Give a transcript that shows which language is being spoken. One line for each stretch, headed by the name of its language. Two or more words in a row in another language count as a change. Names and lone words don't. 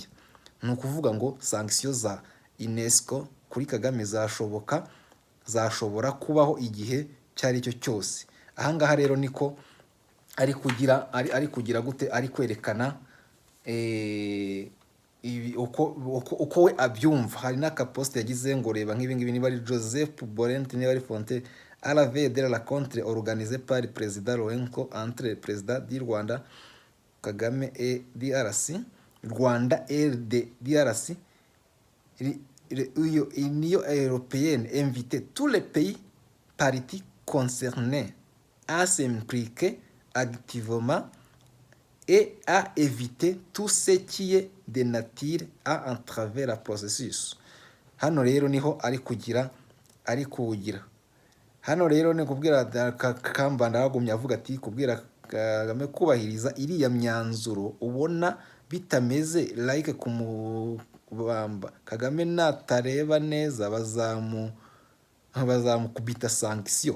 Kinyarwanda: Ni ukuvuga ngo sanction za UNESCO kuri Kagame zashobora kubaho igihe cyari cyo cyose. Ahangaha rero niko ari kugira gute, ari kwerekana uko we abyumva. Hari n'akapost yagize ngo reba nk'ibingibi, niba ari Joseph Borrent, niba ari
French: Fonte à la veille de la rencontre organisée par le président Lorenco entre le président du Rwanda Kagame et DRC, Rwanda et DRC, l'Union européenne invitait tous les pays parties concernés à s'impliquer activement et à éviter tout ce qui est de nature à entraver le processus.
Kinyarwanda: Hano rero niho ari kuwugira. Hano rero ni kubwira Kambanda yagumye avuga ati kubwira Kagame kubahiriza iriya myanzuro ubona bitameze like kumubamba. Kagame natareba neza bazamukubita sanction.